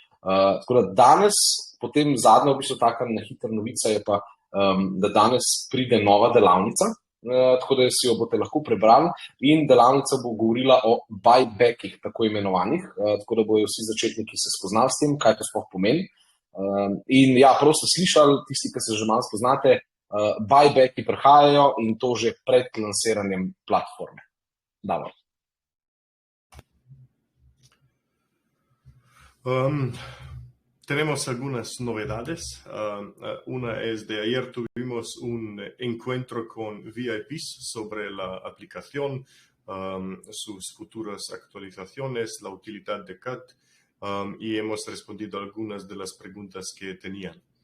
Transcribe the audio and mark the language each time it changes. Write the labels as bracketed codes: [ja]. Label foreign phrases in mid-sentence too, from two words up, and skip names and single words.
[sl] Tako da danes potem zadnja v bistvu taka na hitra novica je pa, da danes pride nova delavnica, tako da si jo boste lahko prebrali in delavnica bo govorila o buybackih, tako imenovanih, tako da bojo vsi začetniki se spoznali s tem, kaj to sploh pomeni. In ja, prav ste slišali, tisti, ki se že malo spoznate, buybacki prihajajo in to že pred lansiranjem platforme. Davor. [es] Tenemos algunas novedades. Una es de ayer tuvimos un encuentro con VIPs sobre la aplicación, sus futuras actualizaciones, la utilidad de CAT, y hemos respondido a algunas de las preguntas que tenían.